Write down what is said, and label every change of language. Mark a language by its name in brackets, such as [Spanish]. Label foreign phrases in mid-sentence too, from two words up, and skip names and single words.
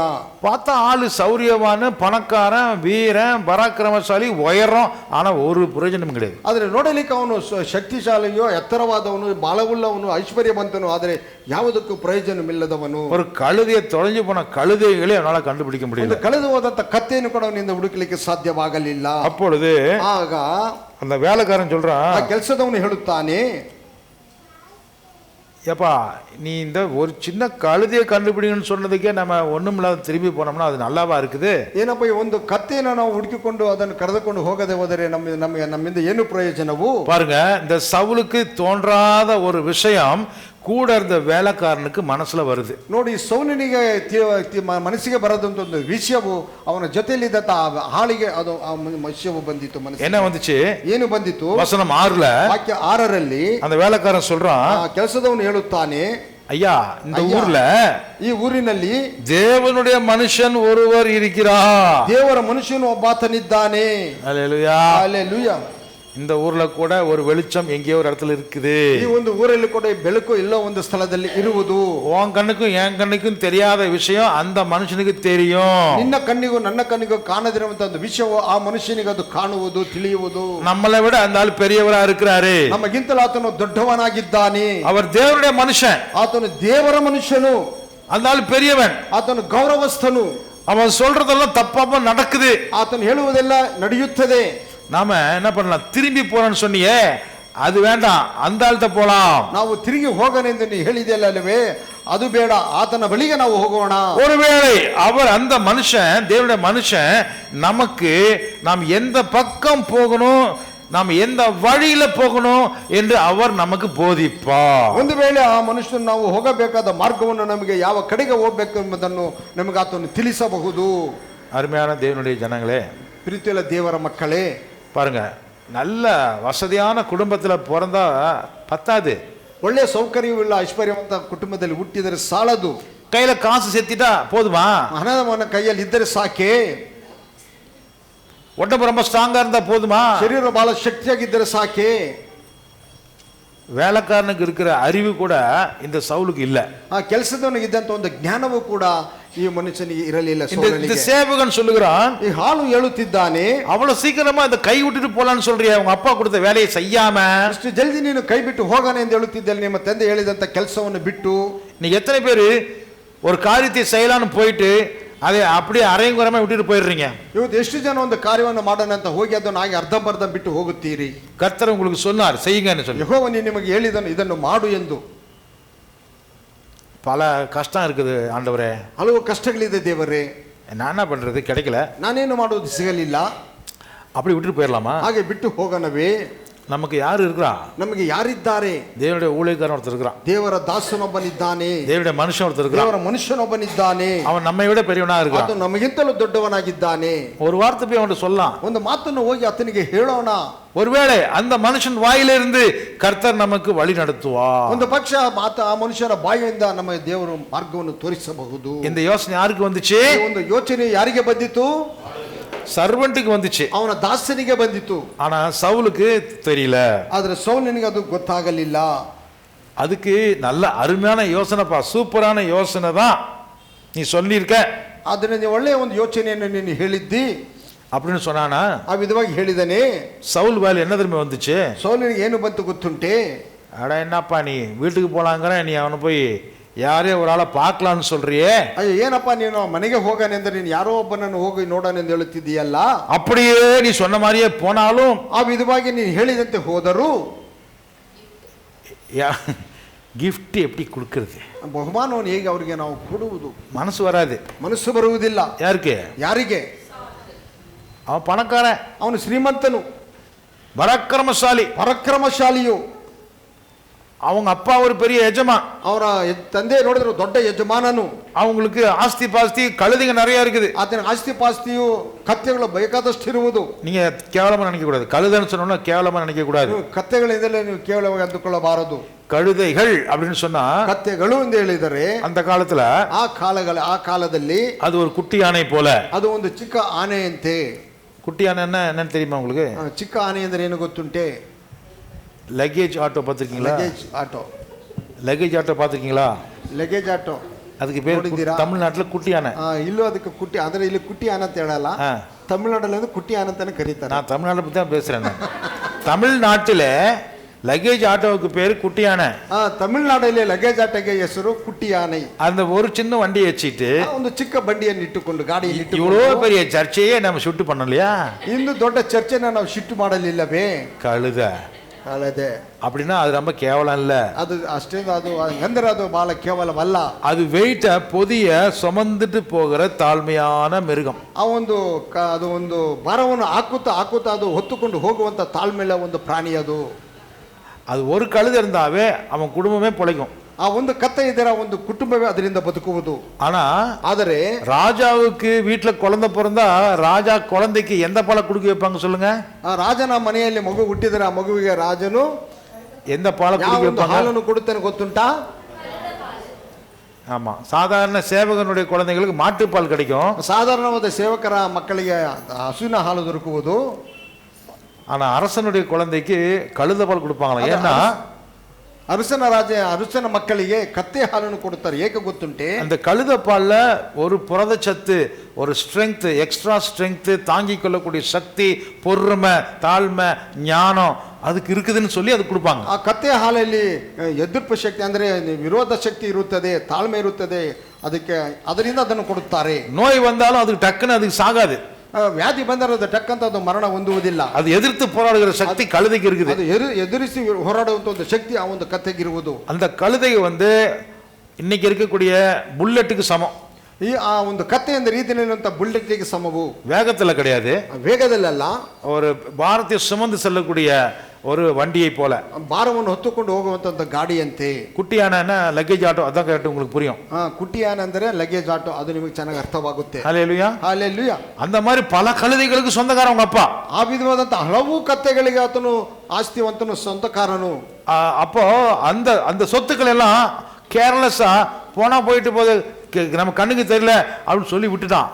[Tamil] பார்த்தா ஆளு சௌரியவான, பணக்காரன், வீரன், பராக்கிரமசாலி, உயரம், ஆனா ஒரு பிரயோஜனம் கிடையாது. [Kannada] ಆದ್ರೆ ನೋಡಲಿಕ್ಕೆ ಅವನು ಶಕ್ತಿಶಾಲಿಯೋ, ಎತ್ತರವಾದವನು, ಬಾಳವುಳ್ಳವನು, ಐಶ್ವರ್ಯವಂತನು, ಆದರೆ ಯಾವುದಕ್ಕೂ ಪ್ರಯೋಜನವಿಲ್ಲದವನು. [Tamil] ஒரு கழுதையை தொலைஞ்சு போன கழுதைகளே அவனால கண்டுபிடிக்க முடியல. [Kannada] ಕಳೆದು ಹೋದಂತ ಕತ್ತೆಯನ್ನು ಕೂಡ ಅವನಿಂದ ಹುಡುಕಲಿಕ್ಕೆ ಸಾಧ್ಯವಾಗಲಿಲ್ಲ. [Tamil] அப்பொழுது [Kannada] ಆಗ [Tamil] அந்த வேலைக்காரன் சொல்றான், [Kannada] ಆ ಕೆಲಸದವನು ಹೇಳುತ್ತಾನೆ, [Tamil] ஏப்பா நீ இந்த ஒரு சின்ன கழுதையை கண்டுபிடிங்கன்னு சொன்னதுக்கே நம்ம ஒண்ணுமில்லாத திரும்பி போனோம்னா அது நல்லாவா இருக்குது? [Kannada] ಏನಪ್ಪ, ಈ ಒಂದು ಕತ್ತೆಯನ್ನು ನಾವು ಹುಡುಕಿಕೊಂಡು ಅದನ್ನು ಕರೆದುಕೊಂಡು ಹೋಗದೆ ಹೋದರೆ ನಮ್ಮಿಂದ ಏನು ಪ್ರಯೋಜನವು? [Tamil] பாருங்க, இந்த சவுலுக்கு தோன்றாத ஒரு விஷயம் கூட இருந்த வேலைக்காரனுக்கு ಮನಸ್ಸಲ್ಲಿ வருது. [Kannada] ನೋಡಿ, ಸೌಲನಿಗೆ ಮನಸ್ಸಿಗೆ ಬರದಂತ ಒಂದು ವಿಷಯವು ಅವನ ಜೊತೆಯಲ್ಲಿದ್ದಂತ ಹಾಳಿಗೆ ಅದು ವಿಷಯವು ಬಂದಿತ್ತು. ಮನಸ್ಸು [Tamil] என்ன வந்துச்சு? [Kannada] ಏನು ಬಂದಿತ್ತು? [Tamil] வசனம் 6ல, [Kannada] ವಾಕ್ಯ 6ರಲ್ಲಿ [Tamil] அந்த வேலைக்காரன் சொல்றான், [Kannada] ಕೆಲಸದವನು ಹೇಳುತ್ತಾನೆ, [Tamil] ஐயா இந்த ஊர்ல, [Kannada] ಈ ಊರಿನಲ್ಲಿ [Tamil] தேவனுடைய மனுஷன் ஒருவர் இருக்கிறார், [Kannada] ದೇವರ ಮನುಷ್ಯನು ಒಬ್ಬಾತನಿದ್ದಾನೆ. [Tamil] அல்லேலூயா, அல்லேலೂಯಾ. இந்த ஊர்ல கூட ஒரு வெளிச்சம் எங்கேயோ ஒரு இடத்துல இருக்குது. [Kannada] ಈ ಒಂದು ಊರಲ್ಲಿ ಕೂಡ ಬೆಳಕು ಎಲ್ಲೋ ಒಂದು ಸ್ಥಳದಲ್ಲಿ ಇರುವುದು. [Tamil] உன் கண்ணுக்கும் என் கண்ணுக்கும் தெரியாத விஷயம் அந்த மனுஷனுக்கு தெரியும். [Kannada] ನಿನ್ನ ಕಣ್ಣಿಗೂ ನನ್ನ ಕಣ್ಣಿಗೂ ಕಾಣದಿರುವಂತ ಒಂದು ವಿಷಯವು ಆ ಮನುಷ್ಯನಿಗೆ ಅದು ಕಾಣುವುದು, ತಿಳಿಯುವುದು. [Tamil] நம்மளை விட அந்த ஆள் பெரியவரா இருக்கிறாரு, [Kannada] ನಮಗಿಂತಲೂ ಆತನು ದೊಡ್ಡವನಾಗಿದ್ದಾನೆ. [Tamil] அவர் தேவனுடைய மனுஷன், [Kannada] ಆತನು ದೇವರ ಮನುಷ್ಯನು, [Tamil] அந்த ஆள் பெரியவன், [Kannada] ಆತನು ಗೌರವಸ್ಥನು, [Tamil] அவன் சொல்றதெல்லாம் தப்பாம நடக்குது, [Kannada] ಆತನು ಹೇಳುವುದೆಲ್ಲ ನಡೆಯುತ್ತದೆ. [Tamil] நாம என்ன பண்ணலாம்? திரும்பி போறோம்னு சொன்னியே, அது வேண்டாம், அந்த ஆள்கிட்ட போலாம். [Kannada] ನಾವು ತಿರುಗಿ ಹೋಗೋಣ ಎಂದು ನೀ ಹೇಳಿದೆಯಲ್ಲ ಅಲ್ಲವೇ, ಅದು ಬೇಡ, ಆತನ ಬಳಿಗೆ ನಾವು ಹೋಗೋಣ. [Tamil] ஒருவேளை அவர் அந்த மனுஷன், தேவனுடைய மனுஷன், நமக்கு நாம் எந்த பக்கம் போகணும், நாம் எந்த வழியில போகணும் என்று அவர் நமக்கு போதிப்பார். [Kannada] ಒಂದು ವೇಳೆ ಆ ಮನುಷ್ಯನು ನಾವು ಹೋಗಬೇಕಾದ ಮಾರ್ಗವನ್ನು, ನಮಗೆ ಯಾವ ಕಡೆಗೆ ಹೋಗಬೇಕು ಎಂಬುದನ್ನು ನಮಗೆ ಆತನು ತಿಳಿಸಬಹುದು. [Tamil] அருமையான தேவனுடைய ஜனங்களே, [Kannada] ಪ್ರೀತಿಯುಳ್ಳ ದೇವರ ಮಕ್ಕಳೇ, [Tamil] பாருங்க, நல்ல வசதியான குடும்பத்துல பிறந்தா பத்தாது, [Kannada] ಒಳ್ಳೆಯ ಸೌಕರ್ಯವುಳ್ಳ ಐಶ್ವರ್ಯವಂತ ಕುಟುಂಬದಲ್ಲಿ ಹುಟ್ಟಿದರೆ ಸಾಲದು. [Tamil] கையில காசு செத்திட்டா போதுமா? [Kannada] ಹಣವನ್ನು ಕೈಯಲ್ಲಿ ಇದ್ದರೆ ಸಾಕೆ. [Tamil] உடம்பு ரொம்ப ஸ்ட்ராங்கா இருந்தா போதுமா? [Kannada] ಶರೀರ ಬಹಳ ಶಕ್ತಿಯಾಗಿದ್ದರೆ ಸಾಕೆ. [Tamil] வேலைக்காரனுக்கு இருக்கிற அறிவு கூட இந்த சவுலுக்கு இல்ல. [Kannada] ಆ ಕೆಲಸದವನಿಗೆ ಇದ್ದಂತ ಒಂದು ಜ್ಞಾನವೂ ಕೂಡ ಈ ಮನುಷ್ಯನಿಗೆ ಇರಲಿಲ್ಲ. [Tamil] இந்த சேவகன் சொல்லுகிறான், [Kannada] ಈ ಹಾಳು ಹೇಳುತ್ತಿದ್ದಾನೆ, [Tamil] அவ்வளவு சீக்கிரமா இந்த கை விட்டுட்டு போலான்னு சொல்றியா? உங்க அப்பா கொடுத்த வேலையை செய்யாம [Kannada] ಇಷ್ಟು ಜಲ್ದಿ ನೀನು ಕೈ ಬಿಟ್ಟು ಹೋಗೋಣ ಎಂದು ಹೇಳುತ್ತಿದ್ದಲ್ಲಿ, ನಿಮ್ಮ ತಂದೆ ಹೇಳಿದಂತ ಕೆಲಸವನ್ನು ಬಿಟ್ಟು. [Tamil] நீ எத்தனை பேரு ஒரு காரியத்தை செய்யலான்னு போயிட்டு அதை அப்படியே அரைங்குறமா விட்டுட்டு போயிடுறீங்க? [Kannada] ಇವತ್ತು ಎಷ್ಟು ಜನ ಒಂದು ಕಾರ್ಯವನ್ನು ಮಾಡೋಣ ಅಂತ ಹೋಗಿ ಅದನ್ನು ಹಾಗೆ ಅರ್ಧಂಬರ್ಧ ಬಿಟ್ಟು ಹೋಗುತ್ತೀರಿ. [Tamil] கர்த்தர் உங்களுக்கு சொன்னார் செய்யுங்கன்னு சொல்லி, [Kannada] ಯೆಹೋವನು ನಿಮಗೆ ಹೇಳಿದನು ಇದನ್ನು ಮಾಡು ಎಂದು. [Tamil] பல கஷ்டம் இருக்குது ஆண்டவரே, [Kannada] ಹಲವು ಕಷ್ಟಗಳಿದೆ ದೇವರೇ, [Tamil] நான் என்ன பண்றது, கிடைக்கல, [Kannada] ನಾನೇನು ಮಾಡುವುದು ಸಿಗಲಿಲ್ಲ, [Tamil] அப்படி விட்டுட்டு போயிடலாமா? [Kannada] ಹಾಗೆ ಬಿಟ್ಟು ಹೋಗೋಣವೇ? [Tamil] நமக்கு யார் இருக்கிறா? [Kannada] ನಮಗೆ ಯಾರಿದ್ದಾರೆ? [Tamil] தேவனுடைய ஊழியக்காரன் ஒருத்தர் இருக்கிறான். [Kannada] ದೇವರ ದಾಸನೊಬ್ಬನಿದ್ದಾನೆ. [Tamil] தேவனுடைய மனுஷன் ஒருத்தர் இருக்கிறான். [Kannada] ದೇವರ ಮನುಷ್ಯನೊಬ್ಬನಿದ್ದಾನೆ. [Tamil] அவன் நம்மை விட பெரியவனா இருக்கிறான். [Kannada] ಅದು ನಮಗಿಂತಲೂ ದೊಡ್ಡವನಾಗಿದ್ದಾನೆ. [Tamil] ஒரு வார்த்தை போய் அவன்கிட்ட சொல்லலாம். [Kannada] ಒಂದು ಮಾತನ್ನು ಹೋಗಿ ಆತನಿಗೆ ಹೇಳೋಣ. [Tamil] ஒருவேளை அந்த மனுஷன் வாயிலிருந்து கர்த்தர் நமக்கு வழி நடத்துவார். [Kannada] ಒಂದು ಪಕ್ಷ ಆ ಮನುಷ್ಯರ ಬಾಯಿಯಿಂದ ನಮ್ಮ ದೇವರು ಮಾರ್ಗವನ್ನು ತೋರಿಸಬಹುದು. [Tamil] இந்த யோசனை யாருக்கு வந்துச்சு? [Kannada] ಒಂದು ಯೋಚನೆ ಯಾರಿಗೆ ಬಂದಿತು? [Tamil] சர்வெண்ட்டுக்கு வந்துச்சு. [Kannada] ಅವನ ದಾಸನಿಗೆ ಬಂದಿತು. [Tamil] ஆனா சவுலுக்கு தெரியல. [Kannada] ಆದ್ರೆ ಸೌಲನಿಗೆ ಅದು ಗೊತ್ತಾಗಲಿಲ್ಲ. [Tamil] அதுக்கு நல்ல அருமையான யோசனைப்பா, சூப்பரான யோசனை தான் நீ சொல்லியிருக்க. [Kannada] ಆದ್ರೆ ನೀವು ಒಳ್ಳೆಯ ಒಂದು ಯೋಚನೆಯನ್ನು ನೀನು ಹೇಳಿದ್ದಿ [Tamil] அப்படின்னு சொன்னானா? [Kannada] ಆ ವಿಧವಾಗಿ ಹೇಳಿದನೆ. [Tamil] சவுல் வாயில என்ன திரும்ப வந்துச்சு? [Kannada] ಸೌಲನಿಗೆ ಏನು ಬಂತು ಗೊತ್ತುಂಟೆ? [Tamil] அட என்னப்பா நீ வீட்டுக்கு போலாங்கிற, நீ அவனை போய் யாரே ஒரு ஆளை பார்க்கலான்னு சொல்றியே. [Kannada] ಅಯ್ಯೋ ಏನಪ್ಪ ನೀನು ಮನೆಗೆ ಹೋಗಾನೆಂದ್ರೆ ನೀನು ಯಾರೋ ಒಬ್ಬನನ್ನು ಹೋಗಿ ನೋಡೋಣ ಎಂದು ಹೇಳುತ್ತಿದ್ದೀಯಲ್ಲ. [Tamil] அப்படியே நீ சொன்ன மாதிரியே போனாலும், [Kannada] ಆ ವಿಧವಾಗಿ ನೀನು ಹೇಳಿದಂತೆ ಹೋದರೂ [Tamil] கிஃப்ட் எப்படி கொடுக்கறது? [Kannada] ಬಹುಮಾನವನ್ನು ಹೇಗೆ ಅವರಿಗೆ ನಾವು ಕೊಡುವುದು? [Tamil] மனசு வராது. [Kannada] ಮನಸ್ಸು ಬರುವುದಿಲ್ಲ. [Tamil] யாருக்கு? [Kannada] ಯಾರಿಗೆ? [Tamil] அவன் பணக்காரன், [Kannada] ಅವನು ಶ್ರೀಮಂತನು, [Tamil] பராக்கிரமசாலி, [Kannada] ಪರಾಕ್ರಮಶಾಲಿಯು. [Tamil] அவங்க அப்பா ஒரு பெரிய எஜமான், [Kannada] ಅವರ ತಂದೆ ನೋಡಿದ್ರು ದೊಡ್ಡ ಯಜಮಾನನು. [Tamil] அவங்களுக்கு ஆஸ்தி பாஸ்தி கழுதைங்க நிறைய இருக்குது. [Kannada] ಆತನ ಆಸ್ತಿ ಪಾಸ್ತಿಯು ಕತ್ತೆಗಳು ಬೇಕಾದಷ್ಟು ಇರುವುದು. [Tamil] நீங்க கேவலமா நினைக்க கூடாது. கழுதைன்னு சொன்னோம்னா கேவலமா நினைக்க கூடாது. [Kannada] ಕತ್ತೆಗಳಿಂದಲೇ ನೀವು ಕೇವಲವಾಗಿ ಅಂದುಕೊಳ್ಳಬಾರದು. [Tamil] கழுதைகள் அப்படின்னு சொன்னா, [Kannada] ಕತ್ತೆಗಳು ಎಂದು ಹೇಳಿದರೆ [Tamil] அந்த காலத்துல [Kannada] ಆ ಕಾಲದಲ್ಲಿ [Tamil] அது ஒரு குட்டி யானை போல. [Kannada] ಅದು ಒಂದು ಚಿಕ್ಕ ಆನೆಯಂತೆ. [Tamil] குட்டி யானை என்னன்னு தெரியுமா உங்களுக்கு? [Kannada] ಚಿಕ್ಕ ಆನೆ ಅಂದರೆ ಏನು ಗೊತ್ತುಂಟೆ? [English] luggage auto [Tamil] பார்த்துருக்கீங்களா? [English] luggage auto. luggage auto [Tamil] பார்த்துருக்கீங்களா? [English] luggage auto [Tamil] அதுக்கு பேர் தமிழ்நாட்டில் குட்டி யானை. [Kannada] ಇಲ್ಲೂ ಅದಕ್ಕೆ ಕುಟ್ಟಿ, ಆದರೆ ಇಲ್ಲಿ ಕುಟ್ಟಿ ಆನೆ ಅಂತ ಹೇಳಲ್ಲ. ತಮಿಳುನಾಡಲ್ಲಿ ಕುಟ್ಟಿ ಆನೆ ಅಂತಾನೆ ಕರೀತಾರೆ. [Tamil] நான் தமிழ்நாட்டை பற்றி தான் பேசுகிறேன். தமிழ்நாட்டில் [English] luggage autoவுக்கு [Tamil] பேர் குட்டி யானை. [Kannada] ತಮಿಳುನಾಡಲ್ಲಿ [English] luggage autoಗೆ [Kannada] ಹೆಸರು ಕುಟ್ಟಿ ಆನೆ. [Tamil] அந்த ஒரு சின்ன வண்டியை வச்சுட்டு [Kannada] ಒಂದು ಚಿಕ್ಕ ಬಂಡಿಯನ್ನು ಇಟ್ಟುಕೊಂಡು ಗಾಡಿಯಲ್ಲಿ [Tamil] இவ்வளோ பெரிய சர்ச்சையே நம்ம ஷூட் பண்ணலையா? [Kannada] ಇಂದು ದೊಡ್ಡ ಚರ್ಚೆನ ನಾವು ಶಿಟ್ಟು ಮಾಡಲಿಲ್ಲವೇ? [Tamil] கழுதை [Kannada] ಅಲ್ಲದೆ [Tamil] அப்படின்னா அது ரொம்ப கேவலம் இல்ல. [Kannada] ಅದು ಅಷ್ಟೇ, ಅದು ಅಂದ್ರೆ ಅದು ಬಹಳ ಕೇವಲವಲ್ಲ. [Tamil] அது வெயிட்ட பொதிய சுமந்துட்டு போகிற தாழ்மையான மிருகம். [Kannada] ಅದು ಒಂದು ಭಾರವನ್ನು ಹಾಕುತ್ತಾ ಅದು ಹೊತ್ತುಕೊಂಡು ಹೋಗುವಂತ ತಾಳ್ಮೆಯ ಒಂದು ಪ್ರಾಣಿ ಅದು. [Tamil] அது ஒரு கழுதை இருந்தாவே அவன் குடும்பமே பிழைக்கும். [Kannada] ಆ ಒಂದು ಕತ್ತೆ ಇದ್ದರೆ ಒಂದು ಕುಟುಂಬವೇ ಅದರಿಂದ ಬದುಕುವುದು. ಆದರೆ [Tamil] ராஜாவுக்கு வீட்டுல குழந்தை பிறந்தா ராஜா குழந்தைக்கு எந்த பழம் குடுக்க வைப்பாங்க சொல்லுங்க? [Kannada] ಆ ರಾಜನ ಮನೆಯಲ್ಲಿ ಮಗು ಹುಟ್ಟಿದರೆ ಆ ಮಗುವಿಗೆ ರಾಜನು [Tamil] எந்த பழம் குடுக்க வைப்பாங்க? [Kannada] ಹಾಲನ್ನು ಕೊಡುತ್ತಾನೆ ಗೊತ್ತುಂಟಾ? [Tamil] ஆமா, சாதாரண சேவகனுடைய குழந்தைகளுக்கு மாட்டுப்பால் கிடைக்கும். [Kannada] ಸಾಧಾರಣವಾದ ಸೇವಕರ ಮಕ್ಕಳಿಗೆ ಹಸುವಿನ ಹಾಲು ದೊರಕುವುದು. [Tamil] ஆனா அரசனுடைய குழந்தைக்கு கழுத பால் கொடுப்பாங்களா? ஏன்னா [Kannada] ಅರಸನ ಮಕ್ಕಳಿಗೆ ಕತ್ತೆ ಹಾಲನ್ನು ಕೊಡುತ್ತಾರೆ. ಏಕೆ ಗೊತ್ತುಂಟೆ? [Tamil] அந்த கழுத பால்ல ஒரு புரதச்சத்து, ஒரு ஸ்ட்ரெங்க், [English] extra strength, [Tamil] தாங்கிக் கொள்ளக்கூடிய சக்தி, பொறுமை, தாழ்மை, ஞானம் அதுக்கு இருக்குதுன்னு சொல்லி அது கொடுப்பாங்க. [Kannada] ಆ ಕತ್ತೆ ಹಾಲಲ್ಲಿ ಎದುರ್ಪು ಶಕ್ತಿ ಅಂದ್ರೆ ವಿರೋಧ ಶಕ್ತಿ ಇರುತ್ತದೆ, ತಾಳ್ಮೆ ಇರುತ್ತದೆ. ಅದರಿಂದ ಅದನ್ನು ಕೊಡುತ್ತಾರೆ. [Tamil] நோய் வந்தாலும் அதுக்கு டக்குன்னு அதுக்கு சாகாது. [Kannada] ವ್ಯಾಧಿ ಬಂದರೆ ಅದು ಟಕ್ಕಂತ ಅದು ಮರಣ ಹೊಂದುವುದಿಲ್ಲ. ಅದು ಎದುರ್ತು [Tamil] போராடுகிற சக்தி கழுதைக்கு இருக்குது. [Kannada] ಅದು ಎದುರಿಸಿ ಹೋರಾಡುವಂತ ಒಂದು ಶಕ್ತಿ ಆ ಒಂದು ಕತ್ತೆಗಿರುವುದು. [Tamil] அந்த கழுதை இன்னைக்கு இருக்கக்கூடிய புல்லட்டுக்கு சமம். [Kannada] ಆ ಒಂದು ಕತ್ತೆ ಎಂದ ರೀತಿಯಲ್ಲಿ ಬುಲ್ಲೆಟ್ಗೆ ಸಮವು. [Tamil] வேகத்துல கிடையாது, [Kannada] ವೇಗದಲ್ಲ, [Tamil] ஒரு பாரதிய சுமந்து செல்லக்கூடிய ஒரு வண்டியை போல, [Kannada] ಭಾರವನ್ನು ಹೊತ್ತುಕೊಂಡು ಹೋಗುವಂತ ಗಾಡಿಯಂತೆ. [Tamil] குட்டியான [English] luggage auto, [Tamil] அதான் கேட்டு உங்களுக்கு புரியும். [Kannada] ಕುಟ್ಟಿಯಾನ ಅಂದರೆ [English] luggage auto, [Kannada] ಅದು ನಿಮಗೆ ಚೆನ್ನಾಗಿ ಅರ್ಥವಾಗುತ್ತೆ. [Tamil] ஹல்லேலூயா, [Kannada] ಹಲ್ಲೆಲೂಯಾ. [Tamil] அந்த மாதிரி பல கழுதைகளுக்கு சொந்தக்காரன் உங்க அப்பா. [Kannada] ಆ ವಿಧವಾದಂತ ಹಲವು ಕತ್ತೆಗಳಿಗೆ ಆತನು ಆಸ್ತಿವಂತನು, ಸ್ವಂತಕಾರನು. [Tamil] அப்போ அந்த அந்த சொத்துக்கள் எல்லாம் கேர்லெஸ்ஸா போனா போயிட்டு போது, நம்ம கண்ணுக்கு தெரியல அப்படின்னு சொல்லி விட்டுட்டான்.